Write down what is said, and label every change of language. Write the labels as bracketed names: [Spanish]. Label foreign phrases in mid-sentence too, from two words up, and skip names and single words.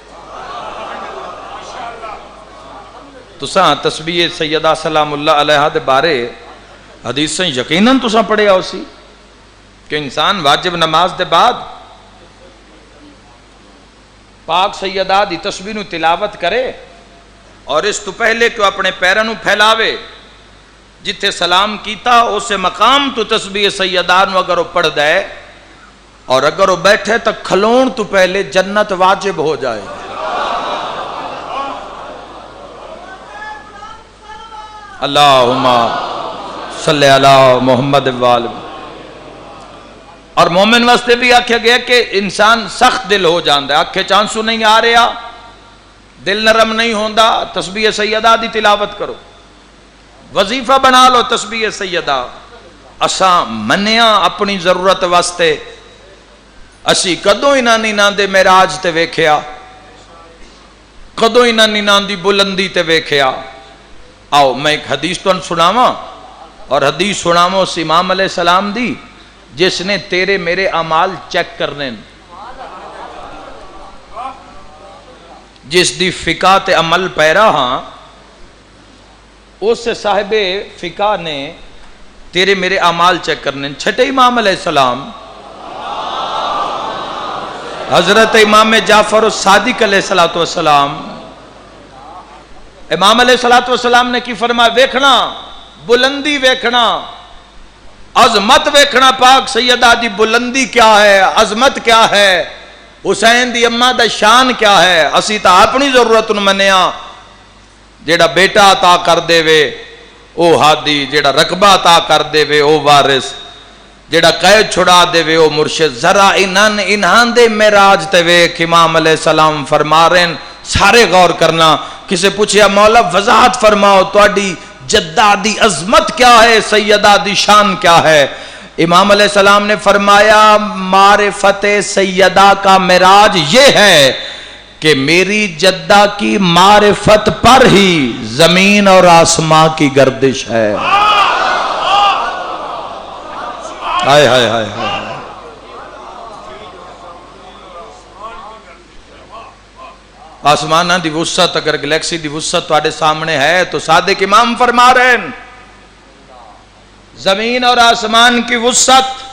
[Punjabi] تساں تسبیح سیدہ سلام اللہ علیہ دے بارے حدیثیں یقیناً تساں پڑھے آؤ سی کہ انسان واجب نماز دے بعد پاک سیدہ دی تسبیح نو تلاوت کرے اور اس تو پہلے کہ اپنے پیروں نو پھیلاوے، جتھے سلام کیتا اسے مقام تو تسبیح سیدہ نو اگر وہ پڑھ دے اور اگر وہ بیٹھے تو کھلون تو پہلے جنت واجب ہو جائے۔ [Arabic] اللہم صلی علی محمد وآلہ۔ [Punjabi] اور مومن واسطے بھی آکھا گیا کہ انسان سخت دل ہو جاندہ ہے، آنکھیں چانسو نہیں آ رہا، دل نرم نہیں ہوندا، تسبیح سیدہ دی تلاوت کرو، وظیفہ بنا لو تسبیح سیدہ۔ اساں منیا اپنی ضرورت واسطے، اسی کدوں انہاں نیندے دے معراج تے ویکھیا، کدوں انہاں نینداں دی بلندی تے ویکھیا۔ آؤ میں ایک حدیث تو سناواں، اور حدیث سناواں اس امام علیہ السلام دی جس نے تیرے میرے اعمال چیک کرنے، جس دی فقہ تے عمل پیرا ہاں، اس صاحب فقہ نے تیرے میرے اعمال چیک کرنے۔ چھٹے امام علیہ السلام حضرت امام جعفر الصادق علیہ السلام، امام علیہ السلام نے کی فرمایا، ویکھنا بلندی، ویکھنا عظمت، ویکھنا پاک سیدہ دی بلندی کیا ہے، عظمت کیا ہے، حسین دی اماں دا شان کیا ہے۔ اسی تا اپنی ضرورت نو منیا، جیڑا بیٹا عطا کر دے وے او ہادی، جیڑا رقبہ عطا کر دے وے او وارث، جیڑا قید چھڑا دے وے او مرشد۔ ذرا انہاں دے معراج تے ویکھ، امام علیہ السلام فرما رہے ہیں، سارے غور کرنا۔ کسے پوچھیا مولا وضاحت فرماؤ تواڈی جدہ دی عظمت کیا ہے، سیدہ دی شان کیا ہے؟ [Urdu] امام علیہ السلام نے فرمایا، معرفت سیدہ کا معراج یہ ہے کہ میری جدہ کی معرفت پر ہی زمین اور آسمان کی گردش ہے۔ [Punjabi] ہائے ہائے ہائے ہائے، آسمانہ دی وسعت، اگر گلیکسی دی وسعت تواڈے سامنے ہے تو صادق امام فرما رہے ہیں، [Urdu] زمین اور آسمان کی وسعت